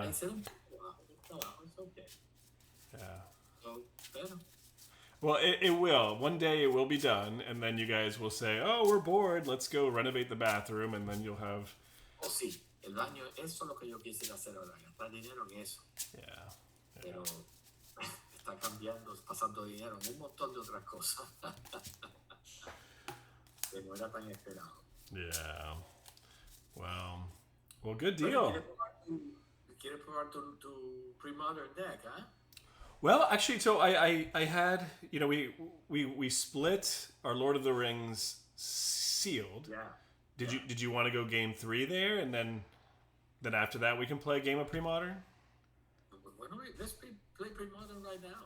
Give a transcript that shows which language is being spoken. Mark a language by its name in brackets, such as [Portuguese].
[Spanish] Ahí se da un trabajo, es okay. [English] yeah. So, pero, Well, it will. One day it will be done, and then you guys will say, "Oh, we're bored. Let's go renovate the bathroom," and then you'll have, [Spanish] sí, el baño, eso es lo que yo quisiera hacer ahora, gastar dinero en eso, [English] yeah, [Spanish] pero está cambiando, pasando dinero en un montón de otras cosas que no era tan esperado. [English] yeah. Well, good [Spanish] Bueno, [English] deal. [Spanish] ¿quieres probar tu Premodern deck, ah? [English] Well, actually, so I had we split our Lord of the Rings sealed. Yeah, Did yeah. you want to go game 3 there, and then after that we can play a game of Premodern? Bueno, let's play Premodern right now.